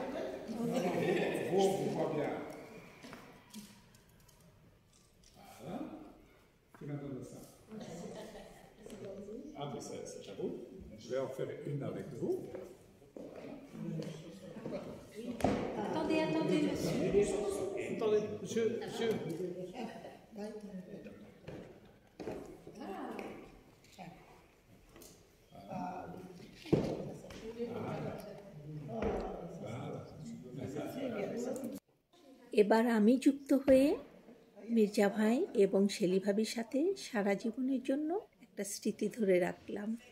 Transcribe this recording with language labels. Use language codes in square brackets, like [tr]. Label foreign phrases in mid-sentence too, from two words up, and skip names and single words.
[fr] vous voit bien? Qui m'a donné ça? Ah, mais c'est j'avoue. Je vais en faire une avec vous. Attendez, monsieur. Attendez, monsieur. [bn] এবার আমি যুক্ত হয়ে মির্জা ভাই এবং শেলি ভাবির সাথে সারা জীবনের জন্য একটা স্মৃতি ধরে রাখলাম।